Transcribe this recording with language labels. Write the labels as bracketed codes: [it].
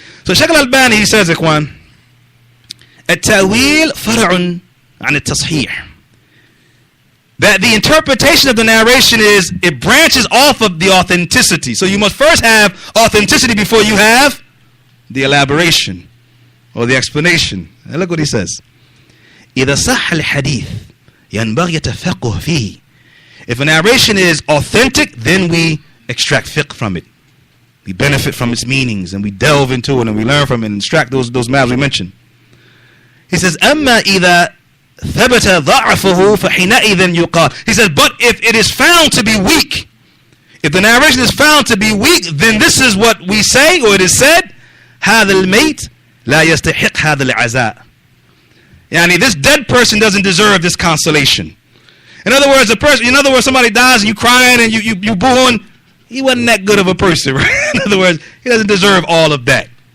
[en] So Sheikh al-Albani, he says, Ikhwan, [ar] التأويل فرع عن التصحيح. [en] That the interpretation of the narration is, it branches off of the authenticity. So you must first have authenticity before you have the elaboration or the explanation. And look what he says. [ar] إذا صح الحديث ينبغي التفقه فيه. [en] If a narration is authentic, then we extract fiqh from it. We benefit from its meanings, and we delve into it, and we learn from it, and extract those matters we mentioned. He says, [ar] أما إذا ثبت ضعفه فحينئذ يقال. [en] He says, but if it is found to be weak, if the narration is found to be weak, then this is what we say, or it is said, [ar] هذا الميت لا يستحق هذا العزاء. [en] This dead person doesn't deserve this consolation. In other words, somebody dies and you crying and you booing, he wasn't that good of a person, right? In other words, he doesn't deserve all of that.